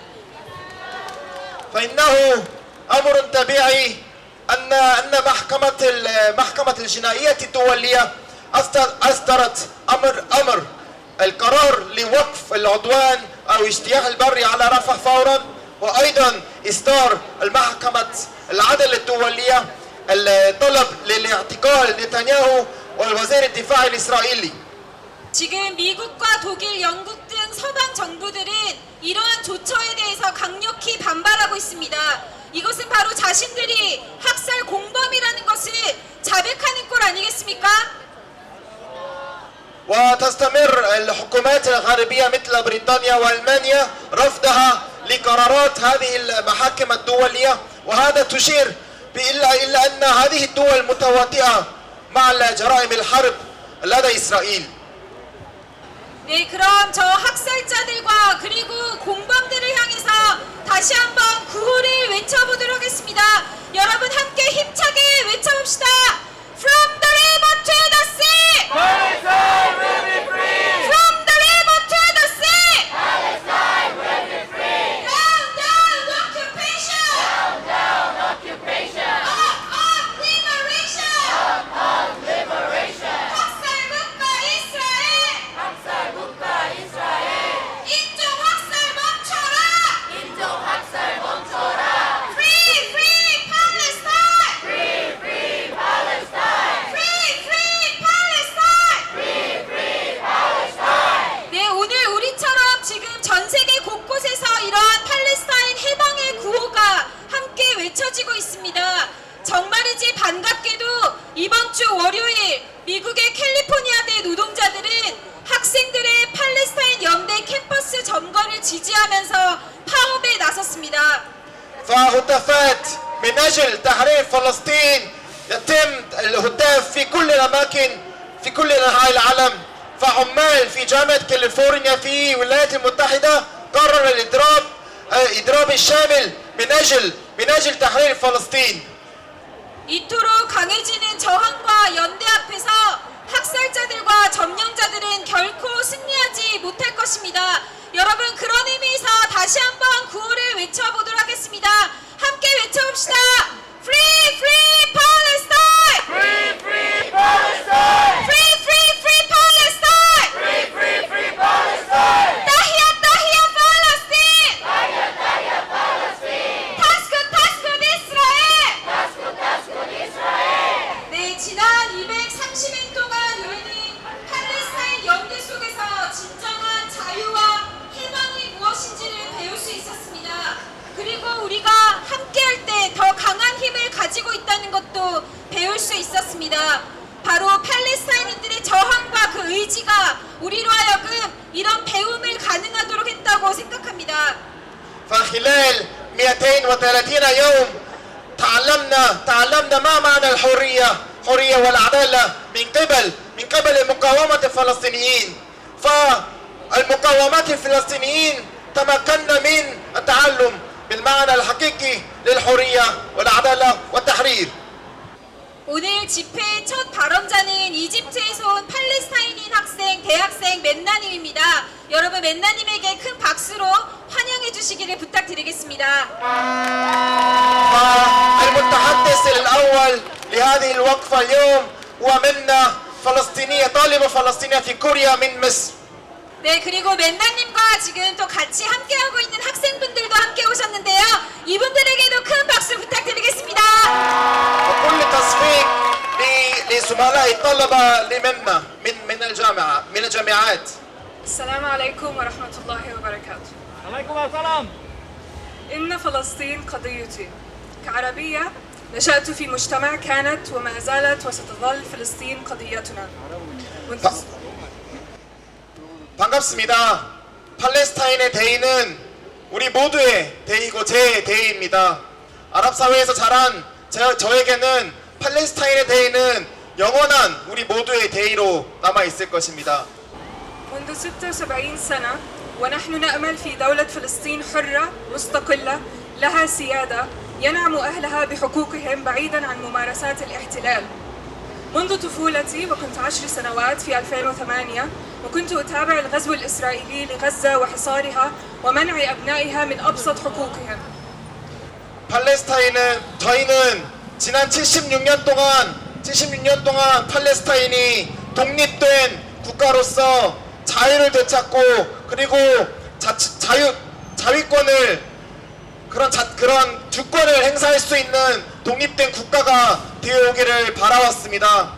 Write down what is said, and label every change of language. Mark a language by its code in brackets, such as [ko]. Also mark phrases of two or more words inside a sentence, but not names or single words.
[ar] فإنه أمر طبيعي أن محكمة الجنائية الدولية أصدرت أمر القرار لوقف العدوان أو اجتياح البري على رفح فورا، وأيضا إصدار المحكمة العدل الدولية الطلب لاعتقال نتنياهو والوزير الدفاع الإسرائيلي. [ko] 지금 미국과 독일, 영국 등 서방 정부들은 이러한 조처에 대해서 강력히 반발하고 있습니다. 이것은 바로 자신들이 학살 공범이라는 것을 자백하는 꼴 아니겠습니까? [ar] وتستمر الحكومات الغربية مثل بريطانيا وألمانيا رفضها لقرارات هذه المحاكم الدولية، وهذا تشير إلا أن هذه الدول متواطئة مع جرائم الحرب لدى إسرائيل. [ko] 네, 그럼 저 학살자들과 그리고 공범들을 향해서 다시 한번 구호를 외쳐보도록 하겠습니다. 여러분 함께 힘차게 외쳐봅시다. [en] From the river to the sea! Palestine will be free! From the river to the sea! Palestine will be free! Down, down, occupation! Down occupation! Up, liberation! Up liberation! [ko] 학살 국가 이스라엘! 학살 국가 이스라엘! 인종 학살 멈춰라! 인종 학살 멈춰라! [en] Free, free Palestine! Free, free Palestine! Free, free Palestine! Free, free Palestine! [ko] 네, 오늘 우리처럼 지금 전 세계 곳곳에서 이러한 팔레스타인 해방의 구호가 함께 외쳐지고 있습니다. 정말이지 반갑게도 이번 주 월요일 미국의 캘리포니아대 노동자들은 학생들의 팔레스타인 연대 캠퍼스 점거를 지지하면서 파업에 나섰습니다. [ar] فهتافات من أجل تحرير فلسطين يتم الهتاف في كل الأماكن في كل أنحاء العالم. فعمال في جامعة كاليفورنيا في الولايات المتحدة قرر الإضراب الشامل من أجل تحرير فلسطين. [ko] 이토록 강해지는 저항과 연대 앞에서 학살자들과 점령자들은 결코 승리하지 못할 것입니다. 여러분, 그런 의미에서 다시 한번 구호를 외쳐보도록 하겠습니다. 함께 외쳐봅시다. [en] Free, free Palestine! Free, free Palestine! Free, free, free Palestine! Free, free, free Palestine! [ar] تحيا، تحيا Palestine! تحيا، تحيا Palestine! تسقط، تسقط Israel! تسقط، تسقط Israel! [ko] 네, 지난 230일 동안 우리는 팔레스타인 연대 속에서 진정한 자유와 희망이 무엇인지를 배울 수 있었습니다. 그리고 우리가 함께할 때 더 강한 힘을 가지고 있다는 것도 배울 수 있었습니다. 바로 팔레스타인인들의 저항과 그 의지가 우리로 하여금 이런 배움을 가능하도록 했다고 생각합니다. [ar] فخلال 230 يوم تعلمنا ما معنى الحرية والعدالة من قبل المقاومة الفلسطينيين. فالمقاومات الفلسطينيين تمكنا من التعلم بالمعنى الحقيقي للحرية والعدالة والتحرير. [ko] 오늘 집회의 첫 발언자는 이집트에서 온 팔레스타인인 학생, 대학생 맨나님입니다. 여러분, 맨나님에게 큰 박수로 환영해 주시기를 부탁드리겠습니다. [ar] المتحدث الأول لهذه الوقفة اليوم هو منا طالبة فلسطينية في كوريا من مصر. [ko] 네, 그리고 맨나님과 지금 또 같이 함께하고 있는 학생분들도 함께 오셨는데요. 이분들에게도 큰 박수 부탁드리겠습니다. [ar] وكل تصفيق لزملاء الطلبة لمنا من الجامعات. السلام عليكم ورحمة الله وبركاته. عليكم السلام. إن فلسطين قضيتي. كعربية نشأت في مجتمع كانت وما زالت وستظل فلسطين قضيتنا. [ko] 반갑습니다. 팔레스타인의 대의는 우리 모두의 대의고 제 대의입니다. 아랍 사회에서 자란 저에게는 팔레스타인의 대의는 영원한 우리 모두의 대의로 남아 있을 것입니다. [ar] منذ 76 سنة ونحن نأمل في دولة فلسطين حرة مستقلة لها سيادة ينعم أهلها بحقوقهم بعيدا عن ممارسات الاحتلال. منذ طفولتي وكنت 10 سنوات في 2008 وكنت أتابع الغزو الإسرائيلي لغزة وحصارها ومنع أبنائها من أبسط حقوقهم. [ko] 저희는 지난 76년 동안 팔레스타인이 독립된 국가로서 자유를 되찾고 그리고 자위권을 그런 주권을 행사할 수 있는 독립된 국가가 되어오기를 바라왔습니다.